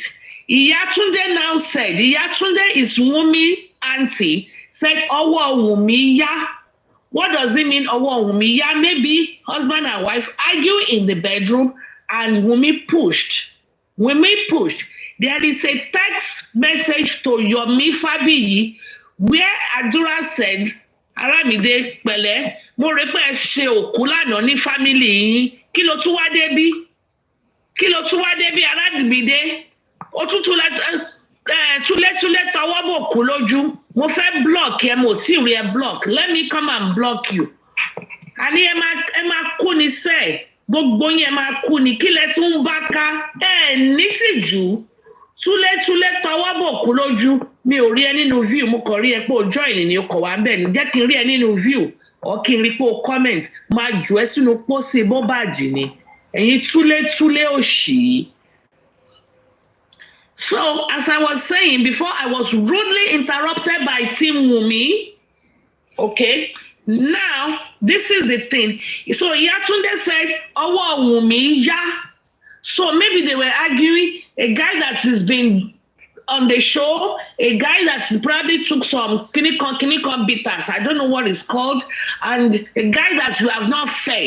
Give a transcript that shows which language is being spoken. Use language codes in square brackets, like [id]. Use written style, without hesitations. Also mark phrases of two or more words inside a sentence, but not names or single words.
[en] Iyatunde now said, Iyatunde is Wunmi auntie, said, [yo] Owo Wunmi ya. [en] What does it mean, [yo] Owo Wunmi ya? [en] Maybe husband and wife argue in the bedroom and Wunmi pushed. Wunmi pushed. There is a text message to Yomi Fabiyi where Adura said, [yo] Aramide pẹ̀lẹ́, mo rò pé ẹ ṣe òkú lánàá ní family yín. Kí ló tún wá débí? Kí ló tún wá débí Aramide? Ó tún túlẹ̀ tọwọ́ bò kú lójú. Mo fẹ́ block ẹ, mo tí rí ẹ block. [en] Let me come and block you. [yo] Àní ẹ máa kú ni sẹ́ẹ̀. Gbogbo yín ẹ máa kú ni. Kí lẹ tún bá ká? Ní tìjú. Túlẹ̀ tọwọ́ bò kú lójú. Mi ò rí ẹ nínú view, mo kàn rí ẹ pé o join ni o kọ̀ wá bẹ́ẹ̀ ni. Jẹ́ kí n rí ẹ nínú view. Or kí n rí pé o comment. Máa jù ẹ́ sínú pósí bọ́bàjì ni. Ẹ̀yin túlẹ̀ òṣì. [en] So, as I was saying before, I was rudely interrupted by Team Wunmi. Okay? Now, this is the thing. So, Yatunde said, [yo] Owo Wunmi ya. [en] So, maybe they were arguing, a guy that has been on the show, a guy that probably took some kinikon bitters, I don't know what it's called, and a guy that you have not fed.